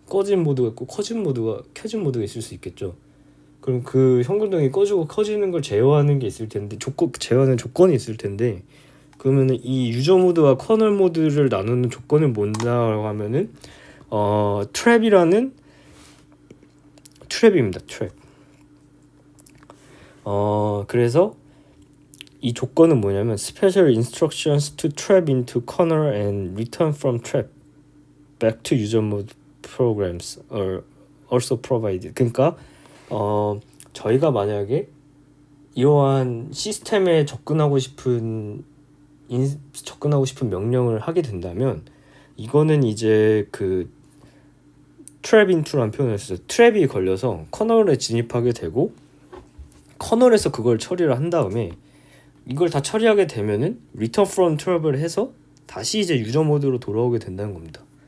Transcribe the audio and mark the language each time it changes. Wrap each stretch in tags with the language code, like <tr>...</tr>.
<ko>꺼진 모드가 있고 켜진 모드가 있을 수 있겠죠. 그럼 그 형광등이 꺼지고 켜지는 걸 제어하는 게 있을 텐데, 제어하는 조건이 있을 텐데, 그러면은 이 유저 모드와 커널 모드를 나누는 조건은 뭔가라고 하면은 트랩입니다. 트랩. 그래서 이 조건은 뭐냐면</ko> <en>special instructions to trap into kernel and return from trap back to user mode programs are also provided.</en> <ko>그러니까 저희가 만약에 이러한 시스템에 접근하고 싶은 명령을 하게 된다면, 이거는 이제 그 trap into라는 표현을 써서 트랩이 걸려서 커널에 진입하게 되고, 커널에서 그걸 처리를 한 다음에 이걸 다 처리하게 되면은 return from trap을 해서 다시 이제 유저 모드로 돌아오게 된다는 겁니다.</ko>